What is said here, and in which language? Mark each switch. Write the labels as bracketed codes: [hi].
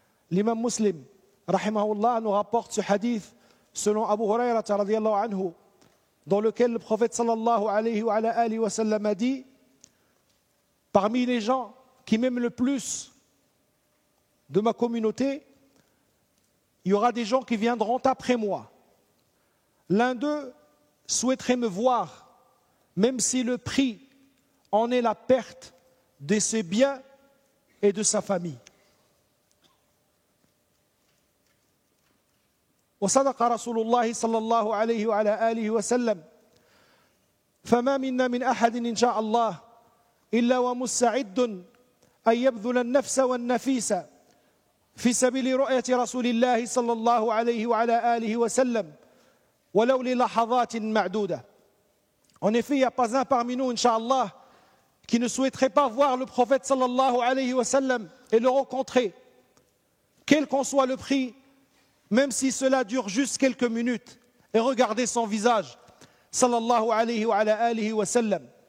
[fr] L'imam Muslim, rahimahullah, nous rapporte ce hadith selon Abu Hurayrah radiyallahu anhu, dans lequel le prophète sallallahu alayhi wa sallam a dit: parmi les gens qui m'aiment le plus de ma communauté, il y aura des gens qui viendront après moi. L'un d'eux souhaiterait me voir, même si le prix en est la perte de ses biens et de sa famille. [ar] وصدق رسول الله صلى الله عليه وعلى آله وسلم: فما منا من أحد إن شاء الله إلا ومستعد أن يبذل النفس والنفيس في سبيل رؤية رسول الله صلى الله عليه وعلى آله وسلم ولو للحظات معدودة. [fr] En effet, il n'y a pas un parmi nous, Inch'Allah, qui ne souhaiterait pas voir le prophète sallallahu alayhi wa sallam et le rencontrer, quel qu'en soit le prix, même si cela dure juste quelques minutes, et regarder son visage, sallallahu alayhi wa sallam.